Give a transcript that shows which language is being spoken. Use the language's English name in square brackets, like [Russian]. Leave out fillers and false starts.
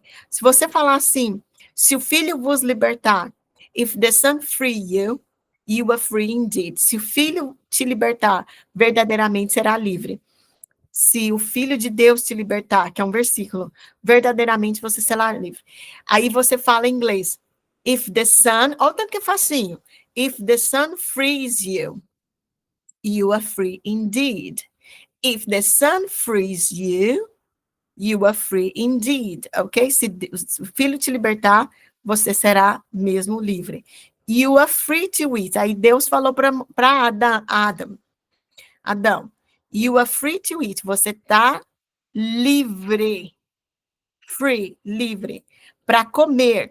[Portuguese] Se você falar assim, se o filho vos libertar, [English] if the son free you, you are free indeed. [Portuguese] Se o filho te libertar, verdadeiramente será livre. Se o Filho de Deus te libertar, que é um versículo, verdadeiramente você será livre. Aí você fala em inglês. [English] If the Son, [Portuguese] olha o tanto que é facinho. [English] If the Son frees you, you are free indeed. If the Son frees you, you are free indeed. Ok? [Portuguese] Se o Filho te libertar, você será mesmo livre. [English] You are free to eat. [Portuguese] Aí Deus falou para Adão, [English] you are free to eat. [Portuguese] Você está livre. Free, livre. Para comer.